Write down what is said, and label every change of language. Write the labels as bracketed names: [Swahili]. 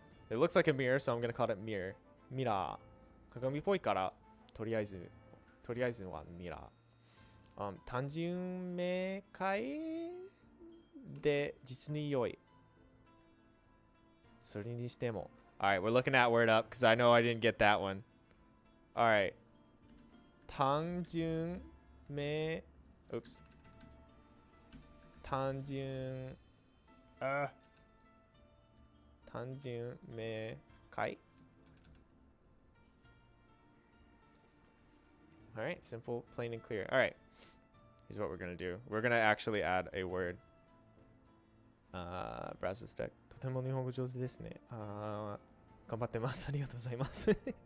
[English] It looks like a mirror, so I'm gonna call it mirror. Mirror. [Japanese] 鏡っぽいから、とりあえずはミラー。単純明快で実に良い。それにしても。 [English] Alright, we're looking that word up because I know I didn't get that one. Alright. 単純明 Oops. 単純明快 Alright, simple, plain and clear. Alright. Here's what we're gonna do. We're gonna actually add a word. Browser stack. [Japanese] とても日本語上手ですね。頑張ってます。ありがとうございます。